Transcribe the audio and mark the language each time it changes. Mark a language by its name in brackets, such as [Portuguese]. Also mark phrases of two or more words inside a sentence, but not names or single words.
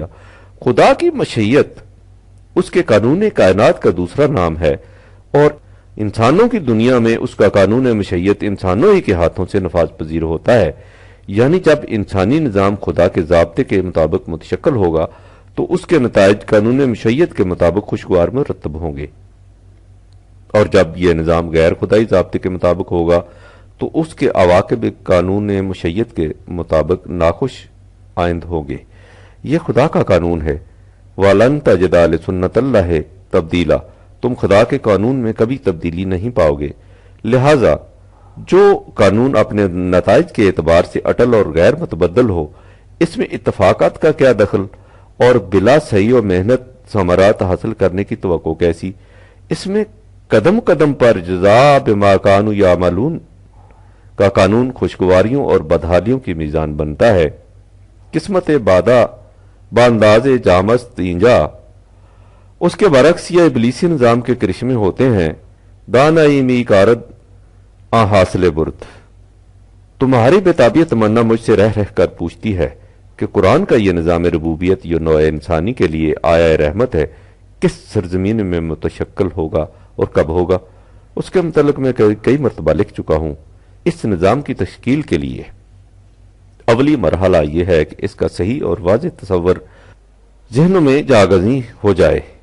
[Urdu] خدا کی مشیت اس کے قانون کائنات کا دوسرا نام ہے، اور انسانوں کی دنیا میں اس کا قانون مشیت انسانوں ہی کے ہاتھوں سے نفاذ پذیر ہوتا ہے، یعنی جب انسانی نظام خدا کے ضابطے کے مطابق متشکل ہوگا تو اس کے نتائج قانون مشیت کے مطابق خوشگوار مرتب ہوں گے، اور جب یہ نظام غیر خدائی ضابطے کے مطابق ہوگا تو اس کے عواقب قانون مشیت کے مطابق ناخوش آئند ہوں گے۔ یہ خدا کا قانون ہے۔ [Arabic] وَلَن تَجِدَ لِسُنَّتِ اللَّهِ تَبْدِيلًا، [Urdu] تم خدا کے قانون میں کبھی تبدیلی نہیں پاؤ گے۔ لہذا جو قانون اپنے نتائج کے اعتبار سے اٹل اور غیر متبدل ہو، اس میں اتفاقات کا کیا دخل، اور بلا سعی و محنت ثمرات حاصل کرنے کی توقع کیسی؟ اس میں قدم قدم پر [Arabic] جزا بما کانوا یعملون [Urdu] کا قانون خوشگواریوں اور بدحالیوں کی میزان بنتا ہے۔ [Persian] قسمت بادہ بانداز جامست اینجا، [Urdu] اس کے برعکس یہ ابلیسی نظام کے کرشمے ہوتے ہیں۔ [Persian] دانائی می کارد آ حاصل برد، [Urdu] تمہاری بے تمنا مجھ سے رہ رہ کر پوچھتی ہے کہ قرآن کا یہ نظام ربوبیت یہ نوع انسانی کے لیے آیا رحمت ہے، کس سرزمین میں متشکل ہوگا اور کب ہوگا؟ اس کے متعلق میں کئی مرتبہ لکھ چکا ہوں۔ اس نظام کی تشکیل کے لیے اولی مرحلہ یہ ہے کہ اس کا صحیح اور واضح تصور ذہنوں میں جاگزیں ہو جائے۔